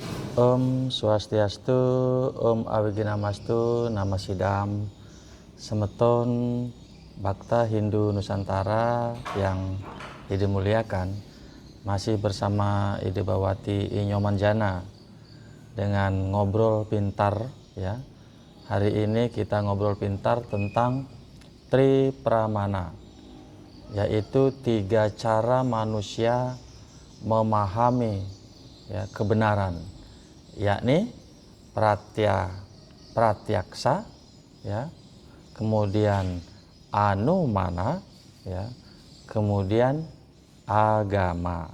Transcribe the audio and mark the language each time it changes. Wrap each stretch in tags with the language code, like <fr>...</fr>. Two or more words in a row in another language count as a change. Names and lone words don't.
<sa>Om Swastiastu, Om Awiginamastu, Nama Sidam,</sa> <id>Semeton Bhakta Hindu Nusantara yang dimuliakan, masih bersama Ide Bawati Inyomanjana dengan ngobrol pintar ya. Hari ini kita ngobrol pintar tentang Tri Pramana, yaitu 3 cara manusia memahami ya, kebenaran, yakni pratyaksa ya, kemudian anumana ya, kemudian agama.</id>